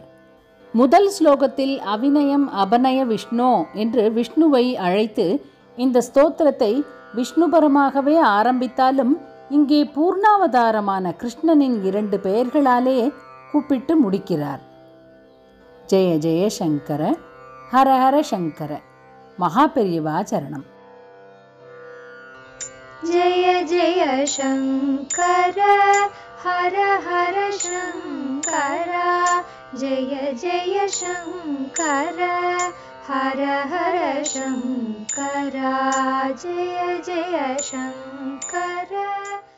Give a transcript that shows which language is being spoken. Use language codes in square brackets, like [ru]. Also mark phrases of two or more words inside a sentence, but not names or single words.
[ta] முதல் ஸ்லோகத்தில் அவிநயம் அபநய விஷ்ணு என்று விஷ்ணுவை அழைத்து இந்த ஸ்தோத்திரத்தை விஷ்ணுபரமாகவே ஆரம்பித்தாலும் இங்கே பூர்ணாவதாரமான கிருஷ்ணனின் 2 பெயர்களாலே கூப்பிட்டு முடிக்கிறார். [sa] जय जय शङ्कर हर हर शङ्कर. [ta] மகா பெரியவா சரணம். [sa] जय जय शङ्कर हर हर शङ्कर जय जय शङ्कर हर हर शङ्कर जय जय शङ्कर.